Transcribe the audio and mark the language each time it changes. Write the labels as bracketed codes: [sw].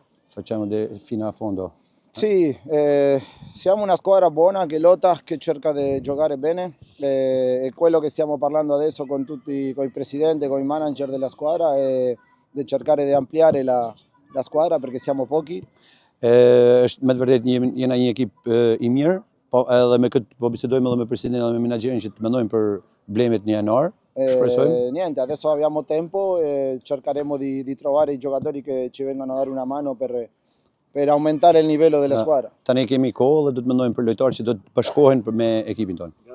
[it] facciamo fino a fondo. Sì, siamo una squadra buona che lotta, che cerca di giocare bene. È quello che stiamo parlando adesso con tutti, con il presidente, con i manager della squadra, e di cercare di ampliare la squadra perché siamo pochi. [sq] Është me të vërtetë jena një ekip I mirë, po edhe me këtë po bisedojmë edhe me presidentin dhe me menaxherin që të mendojmë për blemit në janar. [it] Niente, adesso abbiamo tempo e cercheremo di trovare i giocatori che ci vengano a dare una mano per aumentare il livello della squadra. [sq] Tani kemi kohë dhe do të mendojmë për lojtarë që do të bashkohen me ekipin tonë.